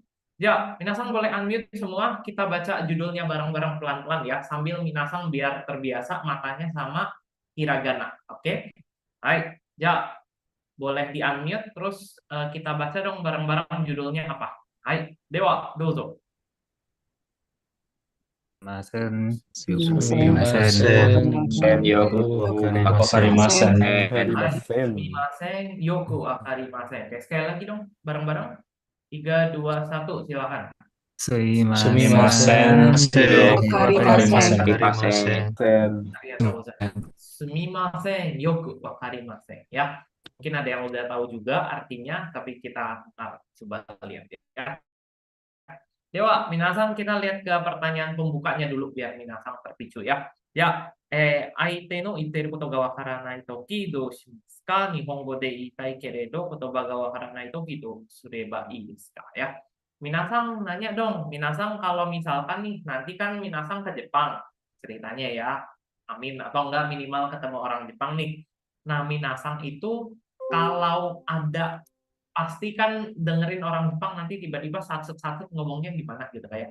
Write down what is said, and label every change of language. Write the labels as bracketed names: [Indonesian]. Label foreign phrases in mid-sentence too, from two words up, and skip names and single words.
[Indonesian] Ya, Minasang boleh unmute semua. Kita baca judulnya bareng-bareng pelan-pelan ya. Sambil Minasang biar terbiasa matanya sama hiragana. Oke? Hai. Ya, boleh di unmute. Terus kita baca dong bareng-bareng judulnya apa. [Japanese] はい。では, dozo. ません、すみません, Sumimasen, Yoku Yoku Wakarimasen. Wakarimasen. Hai. Wakarimasen. すみません、よくあかりません. [Indonesian] Oke, sekali lagi dong bareng-bareng. 3, 2, 1. Silakan. [Japanese] Sumimasen, Sumimasen, Sumimasen. Yoku Wakarimasen. Wakarimasen. Wakarimasen. Sen. ありがとうございます。すみません、よくわかりません. [Indonesian] Ya, mungkin ada yang udah tahu juga artinya, tapi kita coba lihat ya. Dewa, Minasang kita lihat ke pertanyaan pembukanya dulu biar Minasang terpicu ya. Ya, [Japanese] 相手の言ってることが分からないときどうしますか? 日本語で言いたいけれど言葉が分からないときどうすればいいですか? [Indonesian] Ya. Minasang nanya dong, Minasang kalau misalkan nih nanti kan Minasang ke Jepang ceritanya ya. Amin atau enggak minimal ketemu orang Jepang nih. Nah, Minasang itu kalau ada pasti kan dengerin orang Jepang nanti tiba-tiba satset-satset ngomongnya gimana gitu kayak.